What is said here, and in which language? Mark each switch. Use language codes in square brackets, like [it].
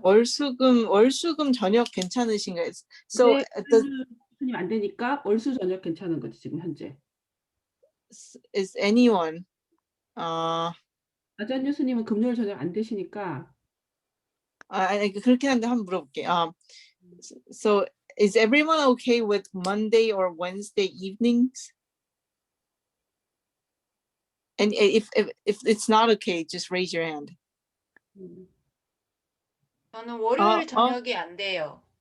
[ko] 월수금 저녁 괜찮으신가요? [en] So [ko] 교수님 안 되니까 월수 저녁 괜찮은 거지 지금 현재. [en] is anyone? [ko] 아잔 교수님은 금요일 저녁 안 되시니까. 그렇긴 한데 한번 물어볼게. [en] So is everyone okay with Monday or Wednesday evenings? And if it's not okay, just raise your hand. [ko] 저는 월요일 저녁이 안 돼요.